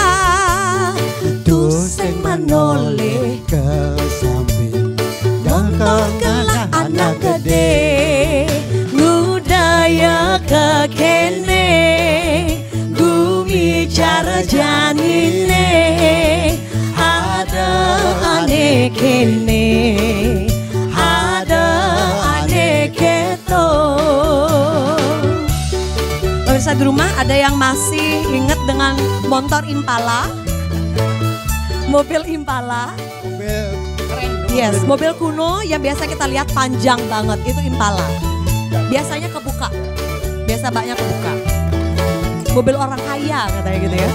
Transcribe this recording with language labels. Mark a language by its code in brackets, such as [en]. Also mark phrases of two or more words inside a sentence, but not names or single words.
[ban] Tuseng manoleh ke samping Kelak anak gede Ngudaya kekene Gumi cara janine Ada ane kene Ada ane keto. [id] Pemirsa di rumah ada yang masih ingat dengan motor Impala? Mobil Impala? Yes, mobil kuno yang biasa kita lihat panjang banget, itu Impala. Biasanya kebuka, biasa banyak kebuka. Mobil orang kaya katanya gitu ya.